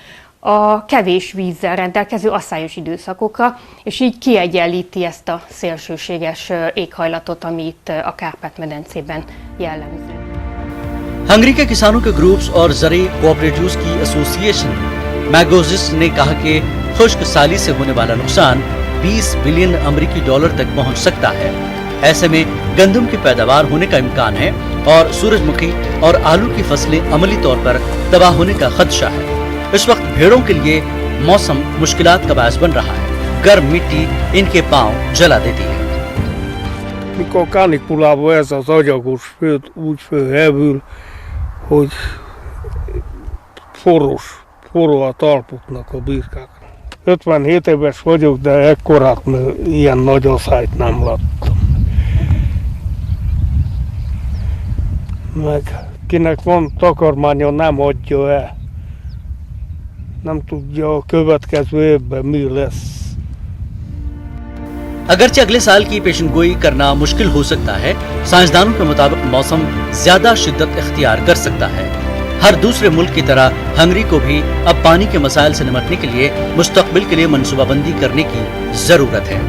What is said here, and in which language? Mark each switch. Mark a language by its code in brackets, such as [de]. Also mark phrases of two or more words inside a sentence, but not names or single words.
[hu] a kevés vízzel rendelkező asszályos időszakokra, és így kiegyenlíti ezt a szélsőséges éghajlatot, ami itt a Kárpát-medencében jellemző। [ur] ہنگری کے کسانوں کے گروپس اور زرعی کوآپریٹوز کی ایسوسی ایشن میگوزس نے کہا کہ خشک سالی سے ہونے والا نقصان 20 بلین امریکی ڈالر تک پہنچ سکتا ہے. ایسے میں گندم کی پیداوار ہونے کا امکان ہے اور سورج مکھی اور آلو کی فصلیں عملی طور پر تباہ ہونے کا خدشہ ہے. اس وقت بھیڑوں کے لیے موسم مشکلات کا باعث بن رہا ہے. گرم مٹی ان کے پاؤں جلا دیتی ہے. [hu] Mikor kanikulában ez az agyagos föld úgy fölhevül, hogy forró a talpuknak a birkáknak. 57 éves vagyok, de ekkorát ilyen nagy asszályt nem láttam. Meg kinek van takarmánya, nem adja el. Nem tudja a következő évben mi lesz. [ur] اگرچہ اگلے سال کی پیشین گوئی کرنا مشکل ہو سکتا ہے، سائنسدانوں کے مطابق موسم زیادہ شدت اختیار کر سکتا ہے. ہر دوسرے ملک کی طرح ہنگری کو بھی اب پانی کے مسائل سے نمٹنے کے لیے مستقبل کے لیے منصوبہ بندی کرنے کی ضرورت ہے.